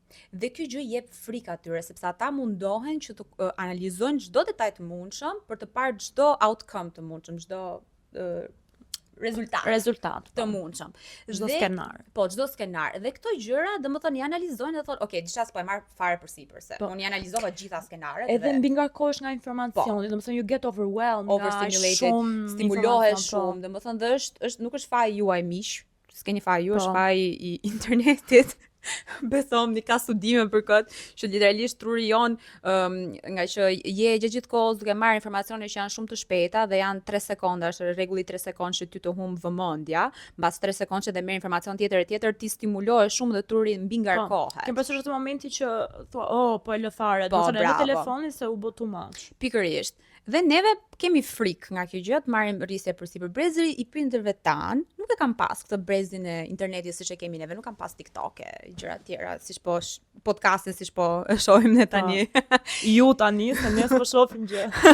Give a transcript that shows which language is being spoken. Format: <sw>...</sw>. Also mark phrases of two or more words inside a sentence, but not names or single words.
<sq>Dhe kjo gjë jep frikë atyre, sepse ata mundohen që të analizojnë çdo detaj të mundshëm për të parë çdo outcome të mundshëm, çdo rezultat të mundshëm. Çdo skenar. Po, çdo skenar. Dhe këto gjëra, domethënë i analizojnë dhe thonë, "Ok, diçka s'po e marr fare përsipër se unë i analizova të gjitha skenaret." Edhe mbi ngarkohesh nga informacioni, domethënë</sq> <en>you get overwhelmed,</en> <sq>overstimulated, stimulohesh shumë, domethënë dhe është nuk është faji juaj miq, s'keni faji ju, është faji i internetit. Besom, një ka studime për këtë, që literalisht truri jon, nga që je gjithë kohës duke marrë informacione që janë shumë të shpejta dhe janë 3 sekonda, është rregulli 3 sekondë që ty të humb vëmendja, mbas 3 sekondë që dhe merr informacion tjetër, ti stimulohesh shumë dhe truri mbi ngarkohet. Kem pasur atë momenti që thua, po e lë fare, do të thënë edhe telefonin se u bë</sq> <en>too much.</en> <sq>Pikërisht. Dhe neve kemi frikë nga kjo gjë, të marrim rrisje përsipër. Brezi i prindërve tan nuk e kam pas këtë brezin e internetit siç e kemi neve, nuk kam pas TikTok e gjëra tjera, siç po podcastin siç po e shohim ne tani. Ju tani, se ne s'po shohim gjë.</sq>